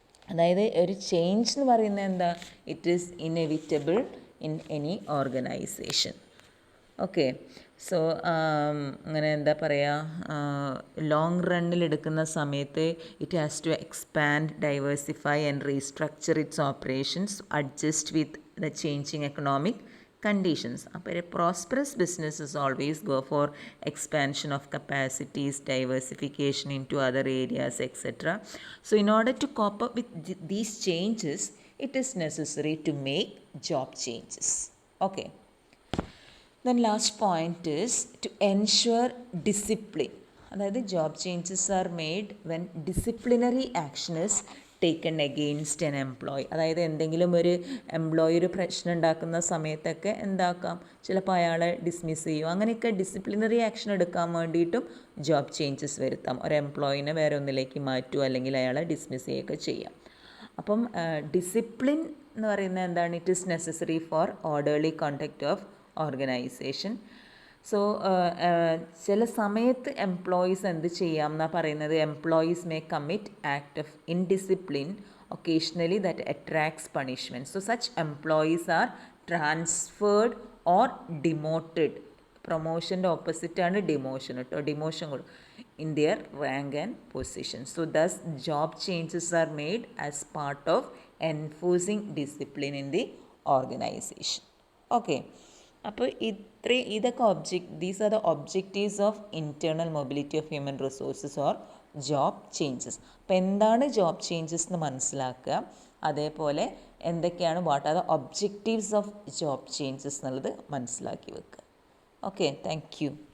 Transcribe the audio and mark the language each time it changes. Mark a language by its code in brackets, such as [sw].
[ml] അതായത് ഒരു ചേഞ്ച് എന്ന് പറയുന്നത് എന്താ? [en] It is inevitable in any organisation. Okay, so [ml] അങ്ങനെ എന്താ പറയുക, [en] long റണ്ണിൽ [ml] എടുക്കുന്ന സമയത്ത് [en] It has to expand, diversify and restructure its operations, adjust with the changing economic conditions. A prosperous businesses always go for expansion of capacities, diversification into other areas, etc. So in order to cope up with these changes, it is necessary to make job changes. Okay. Then last point is to ensure discipline. അതായത് job changes are made when disciplinary action is taken against an employee. [ml] അതായത് എന്തെങ്കിലും ഒരു employee ഒരു പ്രശ്നം ഉണ്ടാക്കുന്ന സമയത്തൊക്കെ എന്താക്കാം, ചിലപ്പോൾ അയാളെ ഡിസ്മിസ് ചെയ്യും. അങ്ങനെയൊക്കെ ഡിസിപ്ലിനറി ആക്ഷൻ എടുക്കാൻ വേണ്ടിയിട്ടും ജോബ് ചേഞ്ചസ് വരുത്താം. ഒരു എംപ്ലോയിനെ വേറെ ഒന്നിലേക്ക് മാറ്റുക അല്ലെങ്കിൽ അയാളെ ഡിസ്മിസ് ചെയ്യുകയൊക്കെ ചെയ്യാം. അപ്പം ഡിസിപ്ലിൻ എന്ന് പറയുന്നത് എന്താണ്? [en] It is necessary for orderly conduct of organisation. [ml] So ചില സമയത്ത് എംപ്ലോയീസ് എന്ത് ചെയ്യാം എന്നാണ് പറയുന്നത്? [en] Employees may commit act of indiscipline occasionally that attracts punishment. So such employees are transferred or demoted. [ml] പ്രൊമോഷൻ്റെ ഓപ്പോസിറ്റാണ് demotion കേട്ടോ, ഡിമോഷൻ കൊടുക്കും [en] in their rank and position. So thus job changes are made as part of enforcing discipline in the organization. Okay. [ml] അപ്പോൾ ഇതൊക്കെ [en] These are the objectives of internal mobility of human resources or job changes. [ml] അപ്പോൾ എന്താണ് job changes എന്ന് മനസ്സിലാക്കുക. അതേപോലെ എന്തൊക്കെയാണ് [en] what are the objectives of job changes [ml] എന്നുള്ളത് മനസ്സിലാക്കി വെക്കുക. Okay, [en] Thank you.